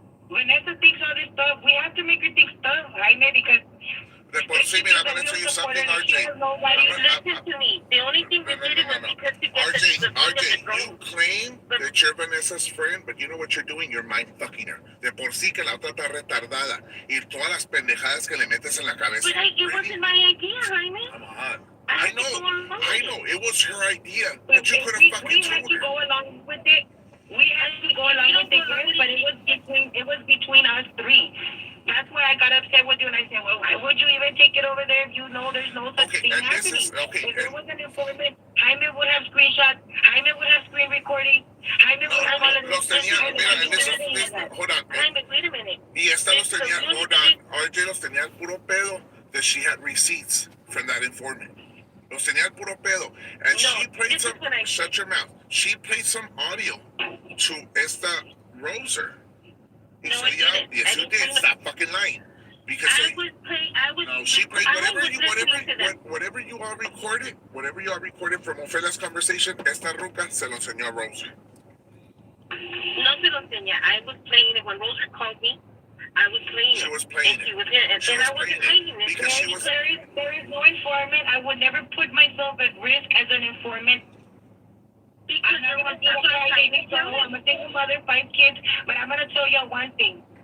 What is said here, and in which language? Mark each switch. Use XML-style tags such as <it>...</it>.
<en>Vanessa thinks all this stuff. We have to make her think stuff, Jaime, because...</en> <es>De por sí, mira,</es> <en>I'm going to tell you something, RJ. Listen to me. The only thing we did was because to get RJ, you claim that you're Vanessa's friend, but you know what you're doing? You're mind fucking her.</en> <es>De por sí que la otra está retardada. Y todas las pendejadas que le metes en la cabeza.</es> <en>But it wasn't my idea, Jaime. Come on. I know. It was her idea. But you could have fucking told her. We had to go along with it. We had to go along with it, but it was between us three. That's why I got upset with you and I said, well, why would you even take it over there if you know there's no such thing happening? If there was an informant, Jaime would have screenshots, Jaime would have screen recording, Jaime would have all of this. Hold on. Jaime, wait a minute.</en> <es>Y esta los tenía,</es> <en>hold on,</en> <es>RJ los tenía al puro pedo</es> <en>that she had receipts from that informant.</en> <es>Los tenía al puro pedo.</es> <en>And she played some, shut your mouth. She played some audio to esta Roser. No, I didn't. Yes, you did. Stop fucking lying. Because she played whatever you all recorded from Ofelia's conversation.</en> <es>Esta ruca se lo enseñó a Roser. No se lo enseñé.</es> <en>I was playing it when Roser called me. I was playing it. She was playing it. She was here, and I wasn't playing it. Because there is no informant. I would never put myself at risk as an informant. Because I'm a single mother, 5 kids, but I'm going to tell you one thing.</en>